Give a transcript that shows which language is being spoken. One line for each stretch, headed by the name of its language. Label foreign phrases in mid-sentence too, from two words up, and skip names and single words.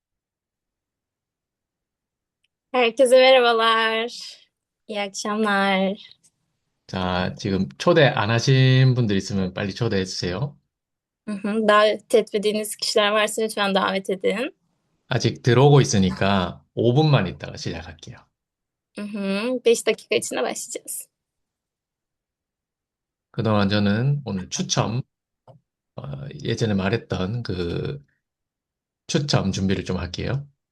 Turkish: Herkese merhabalar. İyi akşamlar.
Korean: 자, 지금 초대 안 하신 분들 있으면 빨리 초대해 주세요.
Turkish: Davet etmediğiniz kişiler varsa lütfen davet edin.
Korean: 아직 들어오고 있으니까 5분만 있다가 시작할게요.
Turkish: 5 dakika içinde başlayacağız.
Korean: 그동안 저는 오늘 예전에 말했던 그 추첨 준비를 좀 할게요.